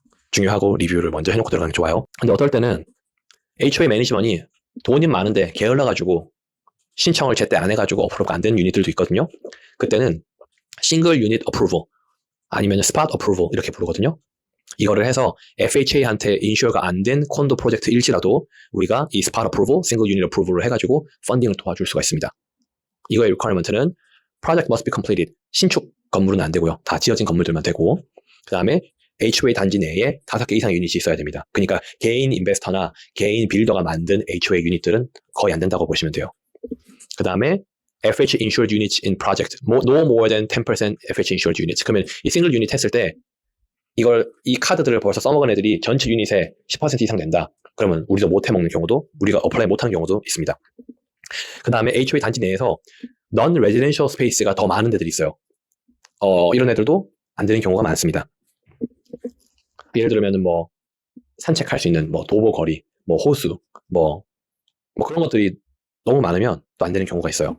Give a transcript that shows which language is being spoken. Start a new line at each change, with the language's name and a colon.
Korean: 중요하고 리뷰를 먼저 해놓고 들어가는 게 좋아요. 근데 어떨 때는 HOA 매니지먼이 돈이 많은데 게을러가지고 신청을 제때 안 해가지고 어프로브가 안 되는 유닛들도 있거든요. 그때는 싱글 유닛 어프로브 아니면 스팟 어프로브 이렇게 부르거든요. 이거를 해서 FHA한테 인슈어가 안 된 콘도 프로젝트일지라도 우리가 이 스팟 어프로브, 싱글 유닛 어프로브를 해가지고 펀딩을 도와줄 수가 있습니다. 이거의 리퀘어먼트는
English: project must be completed.
Korean: 신축 건물은 안 되고요. 다 지어진 건물들만 되고, 그 다음에 HOA 단지 내에 5개 이상의 유닛이 있어야 됩니다. 그러니까 개인 인베스터나 개인 빌더가 만든 HOA 유닛들은 거의 안 된다고 보시면 돼요. 그 다음에
English: FHA insured units in project, no more than 10% FHA insured units.
Korean: 그러면 이 싱글 유닛 했을 때 이 카드들을 벌써 써먹은 애들이 전체 유닛의 10% 이상 된다. 그러면 우리도 못 해먹는 경우도, 우리가 어플라이 못하는 경우도 있습니다. 그 다음에 HOA 단지 내에서 non-residential space가 더 많은 데들이 있어요. 이런 애들도 안 되는 경우가 많습니다. 예를 들면 산책할 수 있는 도보 거리, 호수, 그런 것들이 너무 많으면 또 안 되는 경우가 있어요.